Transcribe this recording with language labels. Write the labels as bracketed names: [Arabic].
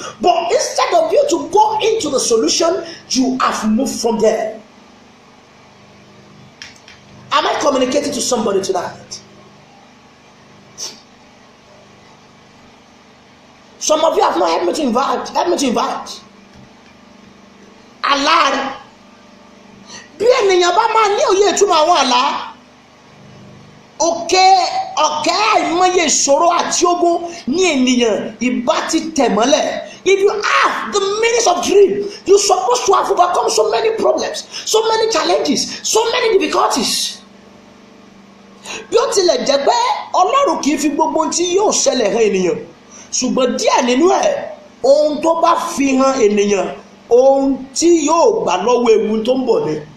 [English] But instead of you to go into the solution, you have moved from there. Am I communicating to somebody tonight? Some of you have not helped me to invite. Help me to invite. Allah. [Yoruba] Bí ènìyàn bá máa ní òye ìtumọ̀ àwọn àlá, ọ̀kẹ́ àìmọye ìṣòro àti ogun ní ènìyàn ìbá ti tẹ̀ mọ́lẹ̀. [English] If you have the meanings of dream, you're supposed to have overcome so many problems, so many challenges, so many difficulties. [Yoruba] Bí ó tilẹ̀ jẹ́ pé Ọlọ́run kì í fi gbogbo ohun tí yóò ṣẹlẹ̀ hàn ènìyàn, ṣùgbọ́n díẹ̀ nínú ẹ̀ ohun tó bá fi hàn ènìyàn ohun tí yóò gbà lọ́wọ́ ewu tó ń bọ̀ ni.